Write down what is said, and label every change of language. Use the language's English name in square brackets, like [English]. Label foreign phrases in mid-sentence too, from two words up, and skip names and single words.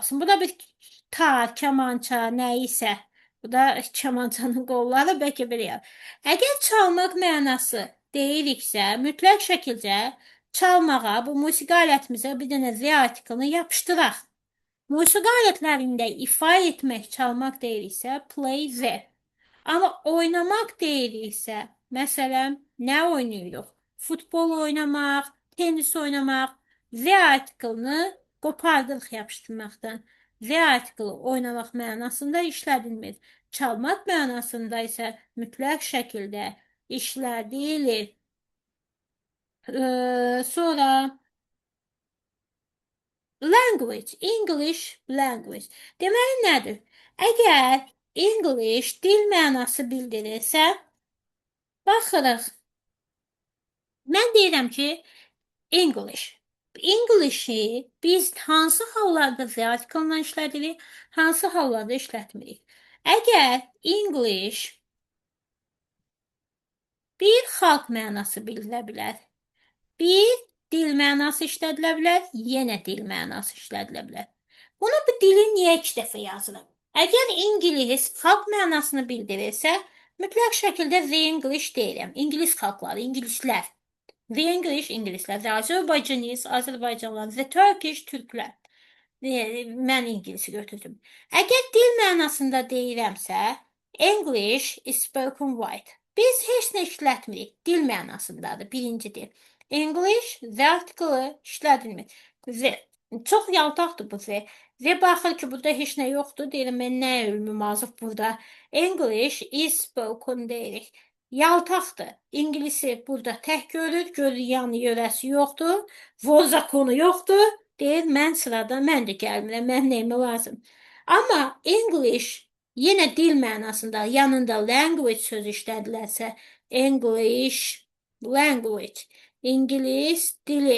[Azerbaijani] Bu da bir tar, kamança, nə isə. Bu da kamançanın qolları, bəlkə belə yaz. Əgər çalmaq mənası deyiriksə, mütləq şəkildə çalmağa, bu musiqi alətimizə bir dənə Z artiklını yapışdıraq. Musiqi alətlərində ifa etmək, çalmaq deyiriksə, [English] play the. [Azerbaijani] Amma oynamaq deyiriksə, məsələn, nə oynayırıq? Futbol oynamaq, tenis oynamaq, [English] the article-ını [Azerbaijani] qopardırıq yapışdırmaqdan. [English] The article [Azerbaijani] oynamaq mənasında işlədilmir. Çalmaq mənasında isə mütləq şəkildə işlədilir. Sonra language, [English] English language. [Azerbaijani] Deməli nədir? Əgər English dil mənası bildirirsə, baxırıq. Mən deyirəm ki, English. English-i biz hansı hallarda [English] the article-la [Azerbaijani] işlədirik, hansı hallarda işlətmirik? Əgər English bir xalq mənası bildirə bilər, bir dil mənası işlədilə bilər, yenə dil mənası işlədilə bilər. Bunu bu dili niyə 2 dəfə yazırım? Əgər İngilis xalq mənasını bildirirsə, mütləq şəkildə [English] the English [Azerbaijani] deyirəm. İngilis xalqları, ingilislər. [English] The English, ingilislər. The Azerbaijanis, Azərbaycanlılar. The Turkish, [Azerbaijani] türklər. Mən İngilisi götürdüm. Əgər dil mənasında deyirəmsə, [English] English is spoken white. [Azerbaijani] Biz heç nə işlətmirik. Dil mənasındadır, birincidir. English, [English] the article [Azerbaijani] işlədilmir. The. Çox yaltaqdır bu the. The baxır ki, burada heç nə yoxdur. Deyirəm, mən nə ölümüm azıb burada. [English] English is spoken [Azerbaijani] deyirik. Yaltaqdır. İngilisi burada tək görür. Görür yanı yörəsi yoxdur. Vozakonu yoxdur. Deyir, mən sırada, mən də gəlmirəm, mən nəyimə lazım. Amma English yenə dil mənasında yanında language sözü işlədilərsə, [English] English language, [Azerbaijani] İngilis dili.